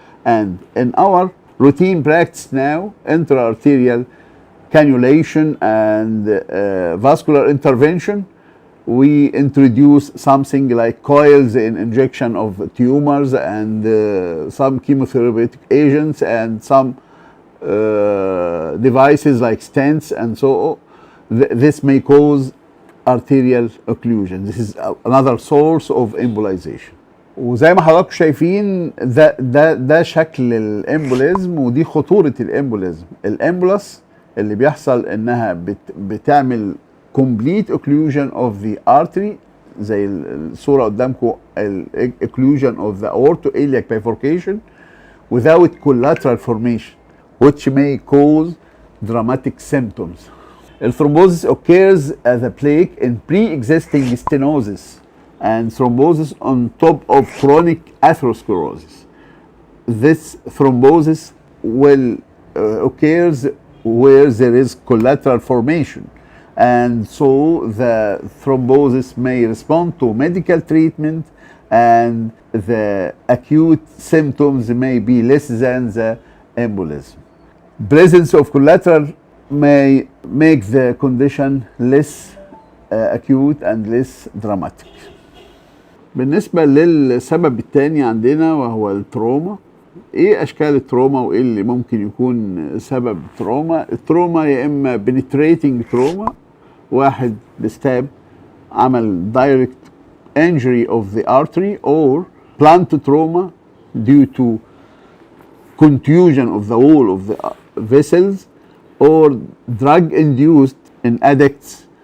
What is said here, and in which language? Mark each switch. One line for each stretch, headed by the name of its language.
English: And in our routine practice now, intra-arterial cannulation and vascular intervention, we introduce something like coils in injection of tumors and some chemotherapeutic agents and some devices like stents and so on. This may cause arterial occlusion. This is another source of embolization.
Arabic: وزي ما حضراتكم شايفين ده شكل الامبوليزم ودي خطورة الامبوليزم. الامبولس اللي بيحصل انها بتعمل
English: complete occlusion of the artery
Arabic: زي الصورة قدامكم
English: occlusion of the aortoiliac bifurcation without collateral formation, which may cause dramatic symptoms. Thrombosis occurs as a plaque in pre-existing stenosis and thrombosis on top of chronic atherosclerosis. This thrombosis will occurs where there is collateral formation, and so the thrombosis may respond to medical treatment and the acute symptoms may be less than the embolism. Presence of collateral may make the condition less acute and less dramatic.
Arabic: بالنسبة للسبب الثاني عندنا وهو التروما. ايه اشكال التروما وايه اللي ممكن يكون سبب تروما؟ التروما يا اما
English: penetrating
Arabic: تروما، واحد بستاب عمل
English: direct injury of the artery، or blunt trauma due to contusion of the wall of the vessels، or drug induced in addicts.